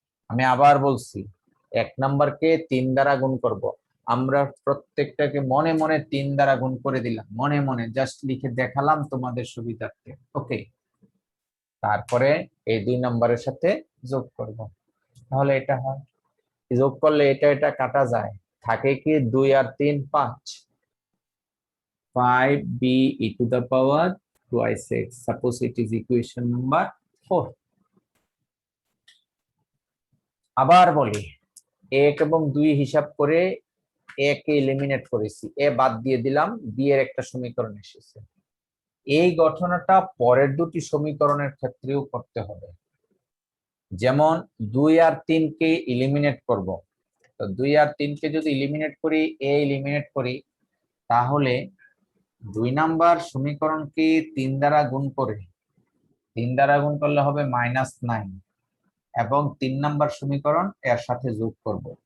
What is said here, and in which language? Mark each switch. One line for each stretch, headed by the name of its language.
Bangla: আমি আবার বলছি, 1 নাম্বারকে 3 দ্বারা গুণ করব, আমরা প্রত্যেকটাকে মনে মনে 3 দ্বারা গুণ করে দিলাম, মনে মনে জাস্ট লিখে দেখালাম তোমাদের সুবিধার্থে। ওকে, তারপরে এই 2 নাম্বারের সাথে যোগ করব, তাহলে এটা হয়। যোগ করলে এটা এটা কাটা যায়, থাকে কি 2 আর 3 5,
English: 5b e to the power twice x. Suppose it is equation number 4.
Bangla: আবার বলি, 1 এবং 2 হিসাব করে a কে এলিমিনেট করেছি, a বাদ দিয়ে দিলাম, b এর একটা সমীকরণ এসেছে। এই ঘটনাটা পরের দুটি সমীকরণের ক্ষেত্রেও করতে হবে। যেমন 2 আর 3 কে এলিমিনেট করব, তো 2 আর 3 কে যদি এলিমিনেট করি, a এলিমিনেট করি, তাহলে 2 নাম্বার সমীকরণকে 3 দ্বারা গুণ করে, 3 দ্বারা গুণ করলে হবে -9 এবং 3 নাম্বার সমীকরণ এর সাথে যোগ করব।